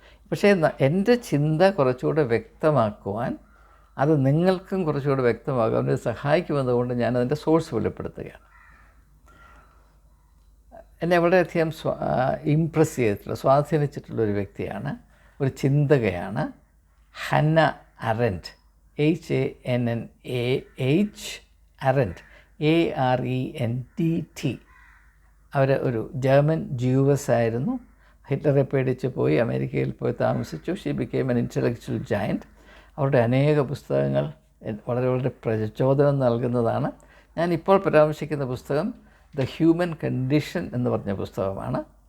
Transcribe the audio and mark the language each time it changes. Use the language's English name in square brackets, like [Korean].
[Malayalam] പക്ഷേ എൻ്റെ ചിന്ത കുറച്ചുകൂടെ വ്യക്തമാക്കുവാൻ, അത് നിങ്ങൾക്കും കുറച്ചുകൂടെ വ്യക്തമാകാൻ ഇത് സഹായിക്കുമെന്നുകൊണ്ട് ഞാനതിൻ്റെ സോഴ്സ് വെളിപ്പെടുത്തുകയാണ്. എന്നെ വളരെയധികം ഇംപ്രസ് ചെയ്തിട്ടുള്ള, സ്വാധീനിച്ചിട്ടുള്ളൊരു വ്യക്തിയാണ്, ഒരു ചിന്തകയാണ് ഹന്ന അരൻറ്റ്. HANNAH അരൻറ്റ്, ARENTT. അവർ ഒരു ജർമ്മൻ ജൂവസ് ആയിരുന്നു. ഹിറ്റ്ലറെ പേടിച്ച് പോയി അമേരിക്കയിൽ പോയി താമസിച്ചു. [English] She became an intellectual giant. [Malayalam] അവരുടെ അനേക പുസ്തകങ്ങൾ വളരെ പ്രചോദനം നൽകുന്നതാണ്. ഞാൻ ഇപ്പോൾ പരാമർശിക്കുന്ന പുസ്തകം ദ ഹ്യൂമൻ കണ്ടീഷൻ എന്ന് പറഞ്ഞ പുസ്തകമാണ്.